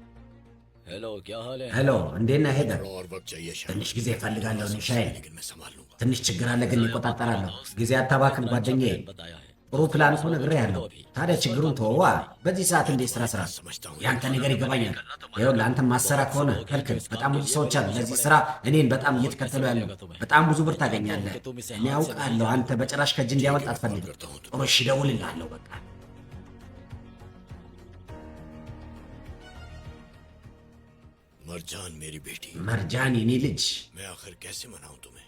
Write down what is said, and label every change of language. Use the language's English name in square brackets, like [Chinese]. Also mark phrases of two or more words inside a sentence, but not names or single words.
[Hindi] हेलो क्या हाल है? [Amharic] ሄሎ እንዴት ነህ ሄደር? [Hindi] थोड़ा और वक्त चाहिए शायद, [Amharic] ትንሽ ጊዜ እፈልጋለሁ ሻይ። [Hindi] लेकिन मैं संभाल लूंगा। [Amharic] ትንሽ ችግር አለ ግን ይቆጣጠራለሁ። ጊዜ አታባክን ጓደኛዬ። ጥሩ ፕላን እኮ ነግሬሃለሁ። ታዲያ ችግሩን ተወዋ። በዚህ ሰዓት እንዴት ስራ ያንተ ነገር ይገባኛል። ይኸውልህ አንተ ማሰራ ከሆነ ከልክል። በጣም ብዙ ሰዎች አሉ ለዚህ ስራ እኔን በጣም እየተከተሉ ያሉ። በጣም ብዙ ብር ታገኛለህ። እኔ አውቃለሁ። አንተ በጭራሽ ከእጅ እንዲያመልጥ አትፈልግም። ጥሩ እሺ፣ እደውልልሃለሁ በቃ። [Hindi] मरजान मेरी बेटी [Amharic] መርጃን የኔ ልጅ [Hindi] मैं आखिर कैसे मनाऊं तुम्हें